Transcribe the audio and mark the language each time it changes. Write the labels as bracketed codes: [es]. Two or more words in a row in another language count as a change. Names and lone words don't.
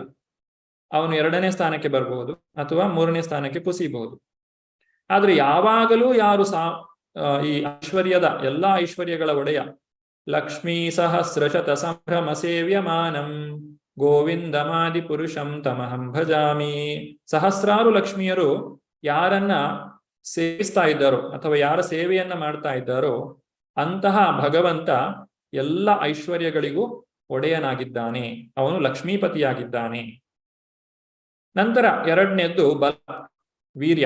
[kn] ಅವನು 2ನೇ ಸ್ಥಾನಕ್ಕೆ ಬರಬಹುದು ಅಥವಾ 3ನೇ ಸ್ಥಾನಕ್ಕೆ ಕುಸಿಯಬಹುದು. ಆದ್ರೆ ಯಾವಾಗಲೂ ಯಾರು ಈ ಎಲ್ಲಾ ಐಶ್ವರ್ಯಗಳ ಒಡೆಯ [sa] ಲಕ್ಷ್ಮೀ ಸಹಸ್ರಶತ ಸಂಭ್ರಮ ಸೇವ್ಯಮಾನಂ ಗೋವಿಂದಮಾದಿ ಪುರುಷಂ ತಮಹಂ ಭಜಾಮಿ. [kn] ಸಹಸ್ರಾರು ಲಕ್ಷ್ಮಿಯರು ಯಾರನ್ನ ಸೇವಿಸ್ತಾ ಇದ್ದಾರೋ ಅಥವಾ ಯಾರ ಸೇವೆಯನ್ನ ಮಾಡ್ತಾ ಇದ್ದಾರೋ ಅಂತಹ ಭಗವಂತ ಎಲ್ಲ ಐಶ್ವರ್ಯಗಳಿಗೂ ಒಡೆಯನಾಗಿದ್ದಾನೆ. ಅವನು ಲಕ್ಷ್ಮೀಪತಿಯಾಗಿದ್ದಾನೆ. ನಂತರ 2ನೇದ್ದು ಬಲ, ವೀರ್ಯ.